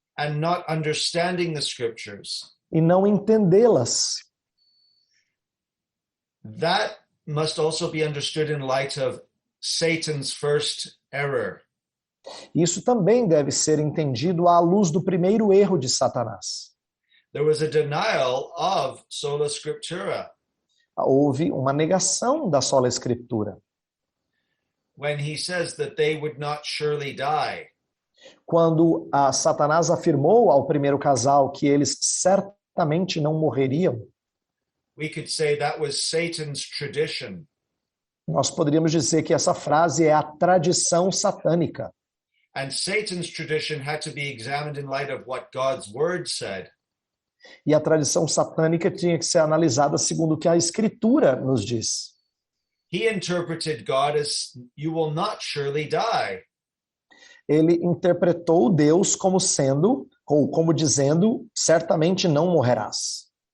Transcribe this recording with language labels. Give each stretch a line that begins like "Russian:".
English: and not understanding the scriptures.
Portuguese: e não entendê-las.
English: That must also be understood in light of Satan's first error.
Portuguese: Isso também deve ser entendido à luz do primeiro erro de Satanás.
English: There was a denial of sola scriptura
Portuguese: Houve uma negação da sola escritura.
English: when he says that they would not surely die.
Portuguese: Quando Satanás afirmou ao primeiro casal que eles certamente não morreriam,
English: We could say that was Satan's tradition.
Portuguese: nós poderíamos dizer que essa frase é a tradição satânica.
English: And Satan's tradition had to be examined in light of what God's word said.
Portuguese: E a tradição satânica tinha que ser analisada segundo o que a Escritura nos diz.
English: He interpreted God as, you will not surely die.
Portuguese: Ele interpretou Deus como sendo, ou como dizendo, certamente não morrerás.